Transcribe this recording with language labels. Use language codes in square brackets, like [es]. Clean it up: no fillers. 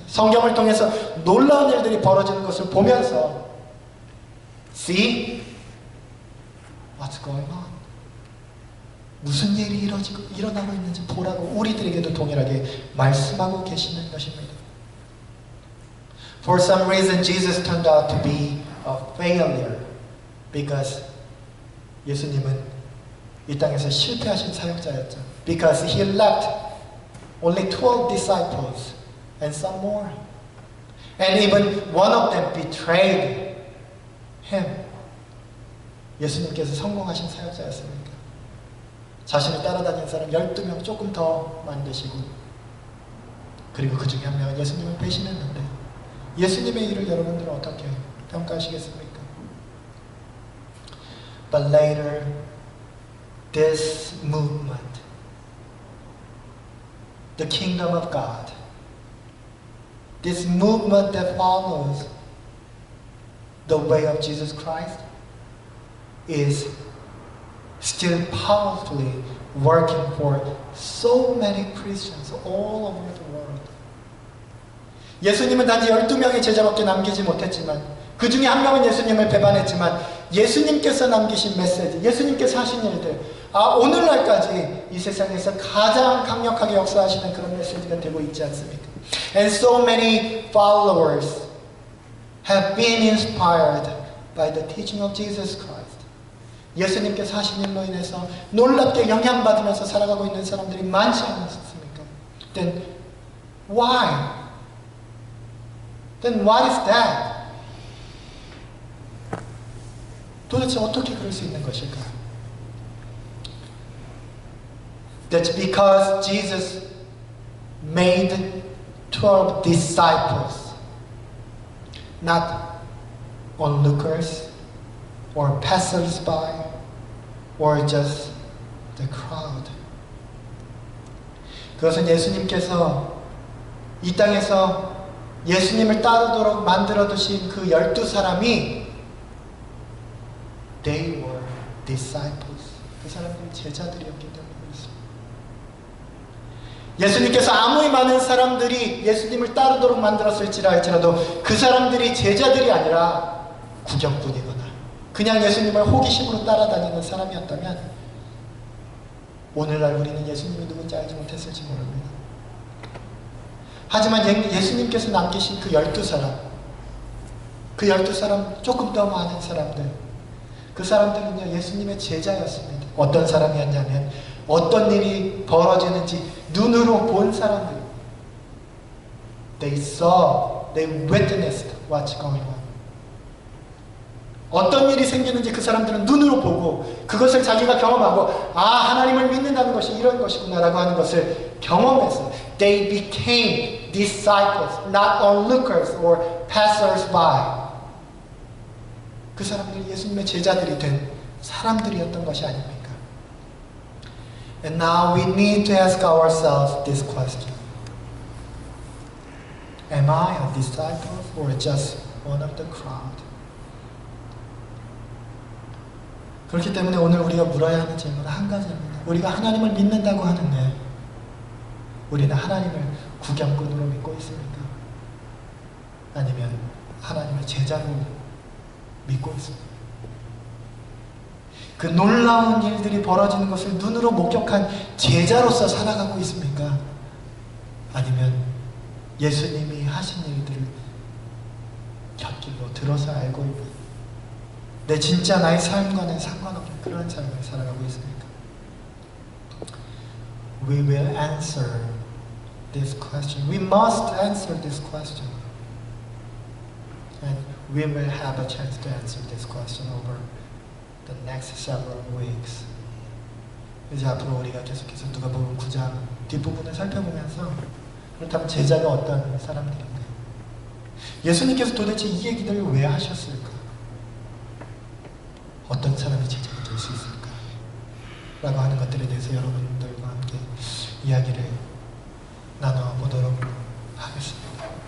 [ko] 성경을 통해서 놀라운 일들이 벌어지는 것을 보면서 [en] See what's going on. [ko] 무슨 일이 일어나고 있는지 보라고 우리들에게도 동일하게 말씀하고 계시는 것입니다. [en] For some reason Jesus turned out to be a failure because [ko] 예수님은 이 땅에서 실패하신 사역자였죠. [en] Because he left only 12 disciples and some more. And even one of them betrayed him. [ko] 예수님께서 성공하신 사역자였습니까? 자신을 따라다니는 사람 12명 조금 더 만드시고 그리고 그 중에 한 명은 예수님을 배신했는데 예수님의 일을 여러분들은 어떻게 평가하시겠습니까? [en] But later, this movement, the kingdom of God, this movement that follows the way of Jesus Christ is still powerfully working for so many Christians all over the world. [ko] 예수님은 단지 12명의 제자밖에 남기지 못했지만 그 중에 한 명은 예수님을 배반했지만 예수님께서 남기신 메시지, 예수님께서 하신 일들, 오늘날까지 이 세상에서 가장 강력하게 역사하시는 그런 메시지가 되고 있지 않습니까? [en] And so many followers have been inspired by the teaching of Jesus Christ. [ko] 예수님께서 하신 일로 인해서 놀랍게 영향받으면서 살아가고 있는 사람들이 많지 않습니까? [en] Then why? Then what is that? [ko] 도대체 어떻게 그럴 수 있는 것일까? [en] That's because Jesus made 12 disciples, not onlookers or passers-by or just the crowd. [ko] 그것은 예수님께서 이 땅에서 예수님을 따르도록 만들어 두신 그 12사람이 [en] They were disciples. [ko] 그 사람들이 제자들이었기 때문에 그렇습니다. 예수님께서 아무리 많은 사람들이 예수님을 따르도록 만들었을지라 할지라도 그 사람들이 제자들이 아니라 구경꾼이거나 그냥 예수님을 호기심으로 따라다니는 사람이었다면 오늘날 우리는 예수님이 누군지 알지 못했을지 모릅니다. 하지만 예수님께서 남기신 그 12사람 그 12사람, 조금 더 많은 사람들, 그 사람들은요, 예수님의 제자였습니다. 어떤 사람이었냐면, 어떤 일이 벌어지는지 눈으로 본 사람들. [en] They saw, they witnessed what's going on. [ko] 어떤 일이 생기는지 그 사람들은 눈으로 보고 그것을 자기가 경험하고 하나님을 믿는다는 것이 이런 것이구나 라고 하는 것을 경험했어요. [en] They became disciples, not onlookers or passers-by. [ko] 그 사람들이 예수님의 제자들이 된 사람들이었던 것이 아닙니까? [en] And now we need to ask ourselves this question. Am I a disciple or just one of the crowd? [ko] 그렇기 때문에 오늘 우리가 물어야 하는 질문은 한 가지입니다. 우리가 하나님을 믿는다고 하는데 우리는 하나님을 구경꾼으로 믿고 있습니까? 아니면 하나님의 제자로 믿고 있습니까? 그 놀라운 일들이 벌어지는 것을 눈으로 목격한 제자로서 살아가고 있습니까? 아니면 예수님이 하신 일들을 곁길로 들어서 알고 있는 내 진짜 나의 삶과는 상관없는 그런 삶을 살아가고 있습니까? [en] We will answer this question. We must answer this question. And we will have a chance to answer this question over the next several weeks. [ko] 이제 앞으로 우리가 계속해서 누가복음 9장 뒷부분을 살펴보면서 그렇다면 제자가 어떤 사람들인가? 예수님께서 도대체 이 얘기들을 왜 하셨을까? 어떤 사람이 제자가 될 수 있을까? 라고 하는 것들에 대해서 여러분들과 함께 이야기를 나눠보도록 하겠습니다.